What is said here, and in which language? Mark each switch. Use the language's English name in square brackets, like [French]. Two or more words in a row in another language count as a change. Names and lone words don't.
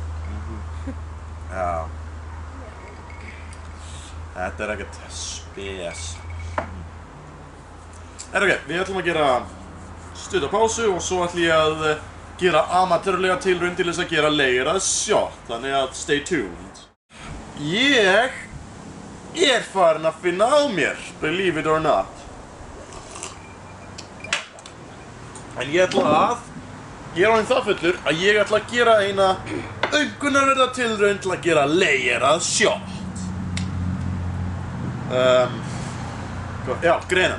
[Icelandic] Já. Þetta er ekkert spes. Ok, við ætlum að gera stutta pásu og svo ætlum ég að gera amatörlega tilraun til þess að gera lagerað shot, þannig að [English] stay tuned. [Icelandic] Ég er farin að finna á mér, [English] believe it or not. [Icelandic] En ég er orðinn það fullur að ég ætla að gera eina aumkunarverða tilraun til að gera lagerað shot. Já, greinandi.